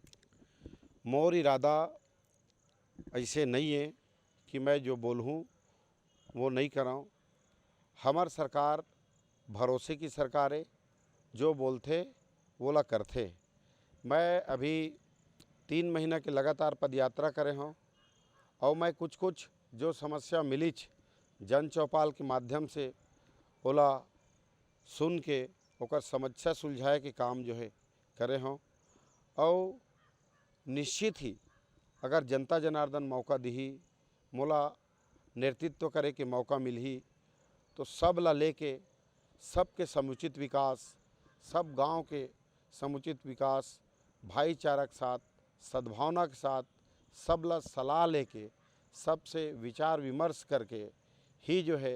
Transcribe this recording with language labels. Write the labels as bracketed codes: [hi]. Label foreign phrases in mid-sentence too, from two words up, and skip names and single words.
[hne] मोर इरादा ऐसे नहीं है कि मैं जो बोलूँ वो नहीं कराऊँ। हमार सरकार भरोसे की सरकार है, जो बोलते वो ला करते। मैं अभी 3 महीना के लगातार पदयात्रा करे हूँ और मैं कुछ कुछ जो समस्या मिली जन चौपाल के माध्यम से ओला सुन के ओकर समस्या सुलझाए के काम जो है करे हों। और निश्चित ही अगर जनता जनार्दन मौका दिही, मोला नेतृत्व करे के मौका मिलही तो सब ला लेके सबके समुचित विकास, सब गांव के समुचित विकास, भाईचारा के साथ, सद्भावना के साथ सब ला सलाह लेके सबसे विचार विमर्श करके ही जो है।